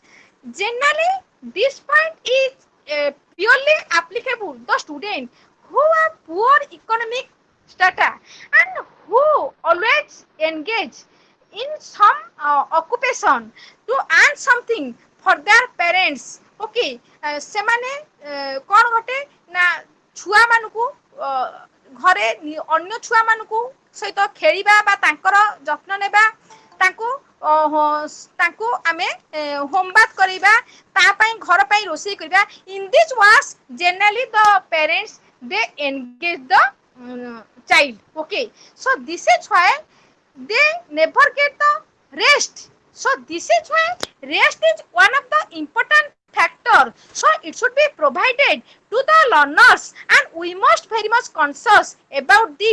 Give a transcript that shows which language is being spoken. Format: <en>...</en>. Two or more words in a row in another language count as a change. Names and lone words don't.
<en>Generally, this point is purely applicable the student who have poor economic strata and who always engage in some occupation to earn something for their parents.</en> <or>Okay, ସେମାନେ କ'ଣ ଘଟେ ନା ଛୁଆମାନଙ୍କୁ ଘରେ ଅନ୍ୟ ଛୁଆମାନଙ୍କୁ ସହିତ ଖେଳିବା ବା ତାଙ୍କର ଯତ୍ନ ନେବା, ତାଙ୍କୁ ତାଙ୍କୁ ଆମେ ହୋମୱାର୍କ କରିବା, ତା ପାଇଁ ଘର ପାଇଁ ରୋଷେଇ କରିବା.</or> <en>In this was generally the parents, they engage the child. Okay, so this is why they never get the rest. So this is why rest is one of the important factor. So it should be provided to the learners, and we must very much conscious about this.</en>